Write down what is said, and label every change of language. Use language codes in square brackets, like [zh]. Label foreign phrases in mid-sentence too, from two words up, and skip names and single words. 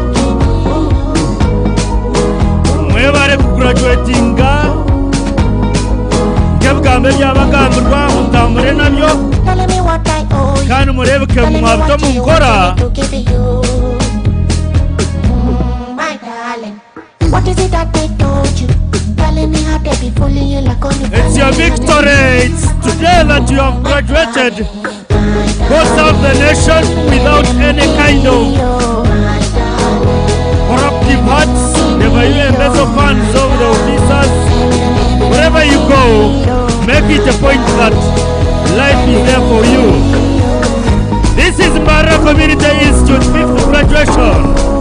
[nyn] mwebare ku graduatinga ebigambo ebyabagambirwa mutambure nabyo kandi murebuke mwabito munkora. [en] What is it that they told you? Telling me how they be fooling you like only. It's your victory. It's today that you have graduated. Go serve the nation without any kind of corruptive hearts. Never you embezzle funds of the officers. Wherever you go, make it a point that life is there for you. This is Mbara Community Institute 5th graduation.